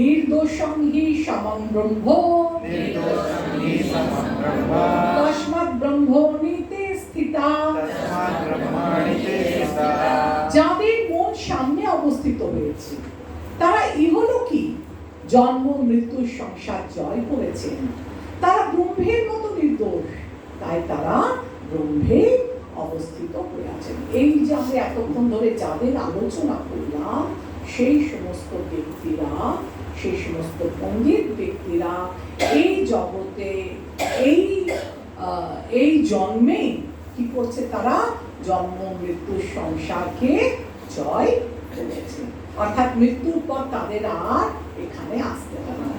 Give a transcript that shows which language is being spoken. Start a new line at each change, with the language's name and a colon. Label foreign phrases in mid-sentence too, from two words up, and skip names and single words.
Sanskrit: निर्दोषं हि समं ब्रह्म निर्दोषं हि समं ब्रह्म तस्मात् ब्रह्मणि ते स्थिताः। तस्मात् ब्रह्मणि ते स्थिता।
Bangla: যাদের মন সামনে অবস্থিত হয়েছে তারা ইহলোকী জন্ম মৃত্যুর সংসার জয় করেছেন, তারা ব্রহ্মের মতো নির্দোষ, তাই তারা ব্রহ্মে অবস্থিত হয়ে আছেন। এই যে আমরা এতক্ষণ ধরে যাদের আলোচনা করলাম সেই সমস্ত ব্যক্তিরা, সেই সমস্ত পণ্ডিত ব্যক্তিরা এই জগতে এই জন্মে কি করছে, তারা জন্ম মৃত্যুর সংসারকে জয় করেছে, অর্থাৎ মৃত্যুর পর তাদের আর এখানে আসতে হবে না।